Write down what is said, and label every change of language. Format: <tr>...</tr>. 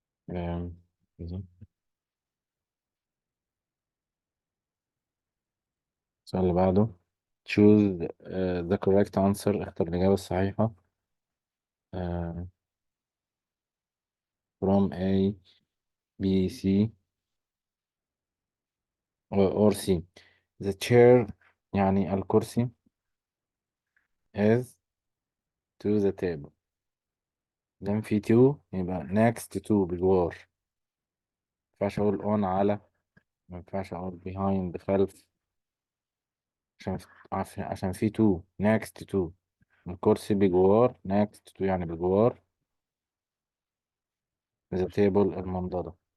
<ar>آم، السؤال اللي بعده</ar> <en>choose the correct answer.</en> <ar>اختر الإجابة الصحيحة.</ar> <en>آه، from A B C or C. the chair</en> <ar>يعني الكرسي</ar> <en>is to the table. then في to</en> <ar>يبقى</ar> <en>next to</en> <ar>بجوار. ما ينفعش أقول on على. ما ينفعش أقول behind خلف. عشان عشان في تو</ar> <en>next to.</en> <ar>الكرسي بجوار next to يعني بجوار</ar> <en>the table</en> <ar>المنضدة.</ar>